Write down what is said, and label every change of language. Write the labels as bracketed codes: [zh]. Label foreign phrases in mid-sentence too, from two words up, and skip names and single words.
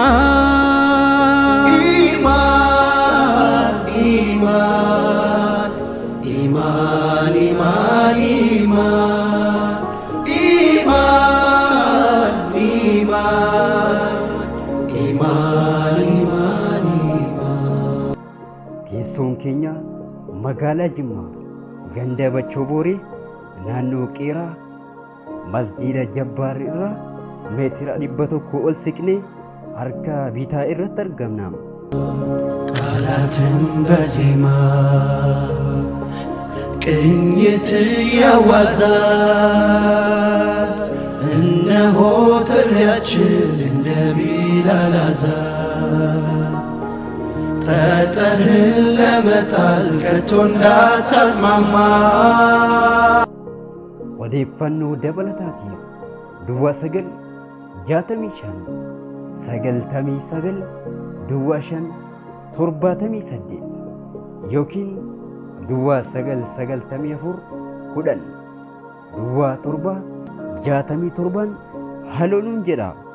[am] ኢማን ኢማን ኢማን ኢማን ኢማን ኢማን ኢማን [om] Teessoon keenya magaalaa Jimmaa ganda Bachoo Booree naannoo Qeeraa masjiida Jabbaar irraa meetira 100 ol siqnee harka bitaa irratti argamna. [am] ቃላትን በዜማ ቅኝት ያዋዛ እነሆ ጥሪያችን እንደ ቢላል አዛን ጠጠርህን ለመጣል ከቶ እንዳታቅማማ [om] odeeffannoo dabalataatiif duwwaa 965 yookiin duwwaa 994 halooluun jedha.